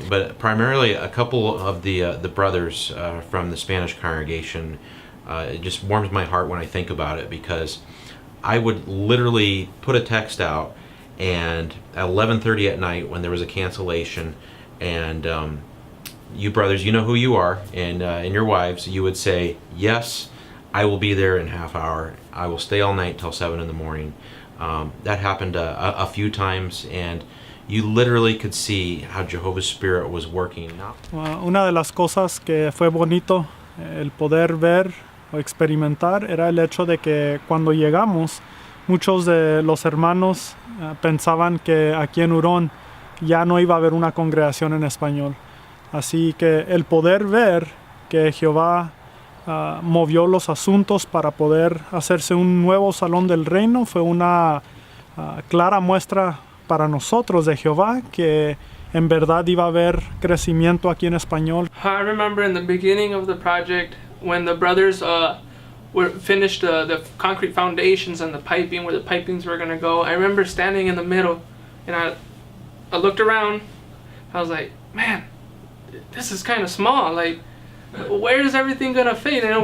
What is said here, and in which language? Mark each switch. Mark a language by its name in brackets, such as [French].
[English] But primarily a couple of the brothers from the Spanish congregation, it just warms my heart when I think about it, because I would literally put a text out, and at 11:30 at night when there was a cancellation, and you brothers, you know who you are, and your wives, you would say, yes, I will be there in half hour. I will stay all night till 7 in the morning. That happened a few times, and you literally could see how Jehovah's Spirit was working. [Spanish] Una de las cosas que fue bonito el poder ver o experimentar era el hecho de que cuando llegamos, muchos de los hermanos pensaban que aquí en Huron ya no iba a haber una congregación en español. Así que el poder ver que Jehová movió los asuntos para poder hacerse un nuevo salón del reino fue una clara muestra para nosotros de Jehová que en verdad iba a haber crecimiento aquí en español. [English] I remember in the beginning of the project when the brothers finished the concrete foundations and the piping, where the pipings were going to go. I remember standing in the middle, and I looked around. I was like, man, this is kind of small. Like, where is everything gonna fit?